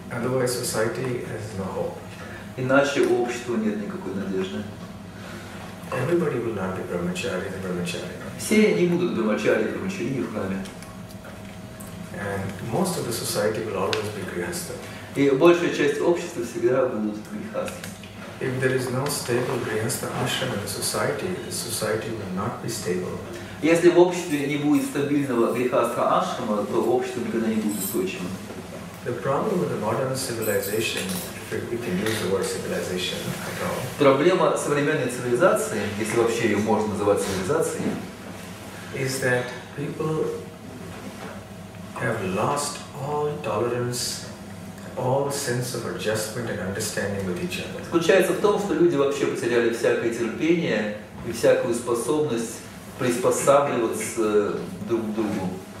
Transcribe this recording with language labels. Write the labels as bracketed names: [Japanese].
[English] Otherwise, society has no hope. [Russian] Иначе у общества нет никакой надежды. [English] Everybody will not be brahmachari and brahmachari. [Russian] Все не будут брамачари и брамачари в храме. [English] And most of the society will always be grihastha. [Russian] И большая часть общества всегда будут грихастхи. [English] If there is no stable grihastha ashram in the society will not be stable. [Russian] Если в обществе не будет стабильного грихастха ашрама, то общество никогда не будет устойчивым. [English] The problem with the modern civilization, if we can use the word civilization at all, [Russian] Проблема современной цивилизации, если вообще ее можно называть цивилизацией, [English] is that people have lost all tolerance, all sense of adjustment and understanding with each other. [Russian] заключается в том, что люди вообще потеряли всякое терпение и всякую способность приспосабливаться друг к другу.